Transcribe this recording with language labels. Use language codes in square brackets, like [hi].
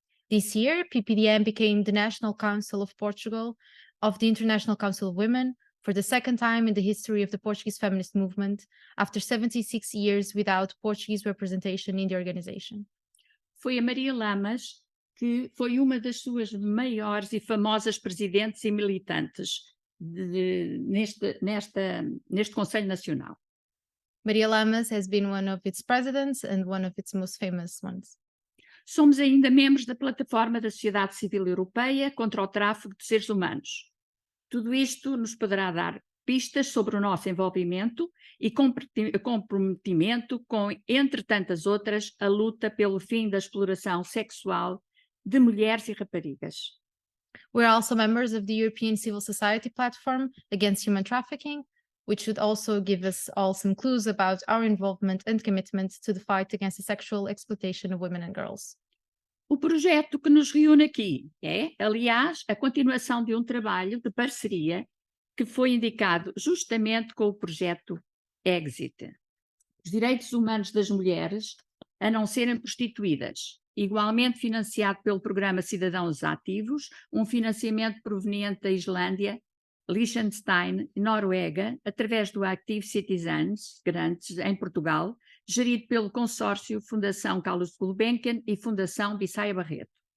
[en] This year, PPDM became the National Council of Portugal of the International Council of Women for the second time in the history of the Portuguese feminist movement, after 76 years without Portuguese representation in the organization. [pt] Foi a Maria Lamas que foi uma das suas maiores e famosas presidentes e militantes neste Conselho Nacional. [en] Maria Lamas has been one of its presidents and one of its most famous ones. [pt] Somos ainda membros da plataforma da Sociedade Civil Europeia contra o tráfico de seres humanos. Tudo isto nos poderá dar pistas sobre o nosso envolvimento e comprometimento com, entre tantas outras, a luta pelo fim da exploração sexual de mulheres e raparigas. [en] We are also members of the European Civil Society Platform Against Human Trafficking, which should also give us all some clues about our involvement and commitment to the fight against the sexual exploitation of women and girls. [pt] O projeto que nos reúne aqui é, aliás, a continuação de um trabalho de parceria que foi indicado justamente com o projeto Exit. Os direitos humanos das mulheres a não serem prostituídas, igualmente financiado pelo programa Cidadãos Ativos, um financiamento proveniente da Islândia, Liechtenstein e Noruega, através do Active Citizens Grantes em Portugal, gerido pelo consórcio Fundação Carlos Gulbenkian e Fundação Bissaia Barreto.